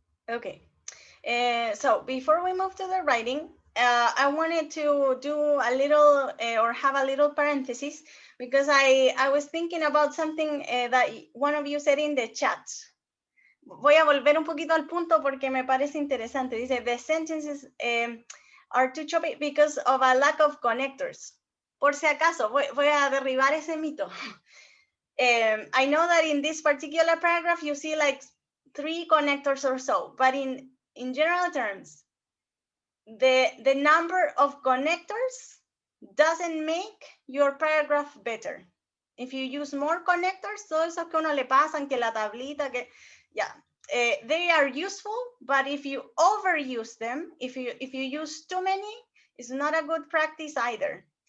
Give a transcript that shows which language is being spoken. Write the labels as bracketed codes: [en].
[en] Okay, so before we move to the writing, I wanted to do a little or have a little parenthesis, because I was thinking about something that one of you said in the chat. [es] Voy a volver un poquito al punto porque me parece interesante. [en] Dice, the sentences are too choppy because of a lack of connectors. [es] Por si acaso, voy a derribar ese mito. [en] I know that in this particular paragraph, you see like 3 connectors or so, but in general terms, the number of connectors doesn't make your paragraph better. If you use more connectors, [es] todo eso que uno le pasan, que la tablita, [en] que, yeah, they are useful, but if you overuse them, if you use too many, it's not a good practice either.